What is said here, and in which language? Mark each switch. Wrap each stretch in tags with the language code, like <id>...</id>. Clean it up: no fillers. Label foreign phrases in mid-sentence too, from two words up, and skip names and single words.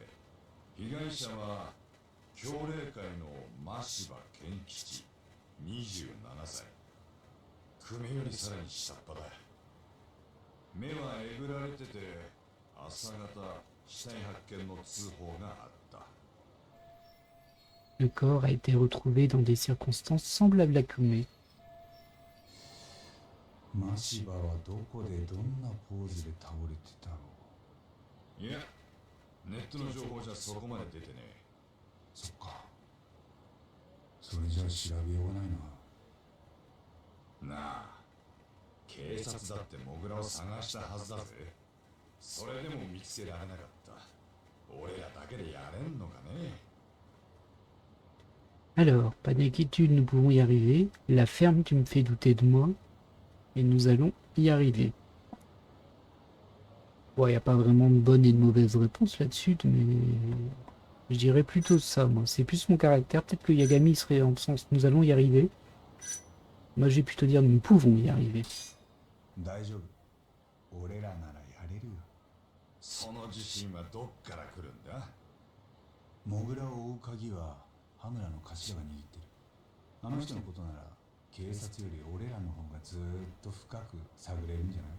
<ja>被害者は協励会の真柴健吉27歳。組よりさらに下っ端だ。目はえぐられてて朝方死体発見の通報があった。</ja> <fr>Le corps a été retrouvé dans des circonstances semblables à Kumé.</fr> <ja>マシバはどこでどんなポーズで倒れてたろう。いや、ネットの情報じゃそこまで出てねえ。そっか。それじゃあ調べようがないな。なあ、警察だってモグラを探したはずだぜ。それでも見つけられなかった。俺らだけでやれんのかね。</ja> <fr>Alors, pas d'inquiétude, nous pouvons y arriver. La ferme, tu me fais douter de moi. Et nous allons y arriver. Bon, il n'y a pas vraiment de bonne et de mauvaise réponse là-dessus, mais je dirais plutôt ça, moi. C'est plus mon caractère. Peut-être que Yagami serait en sens nous allons y arriver. Moi, je vais plutôt dire nous pouvons y arriver.</fr> <ja>大丈夫。俺らならやれるよ。その自信はどっから来るんだ。モグラを追う鍵は羽村の頭が握ってる。あの人のことなら警察より俺らの方がずーっと深く探れるんじゃない？</ja>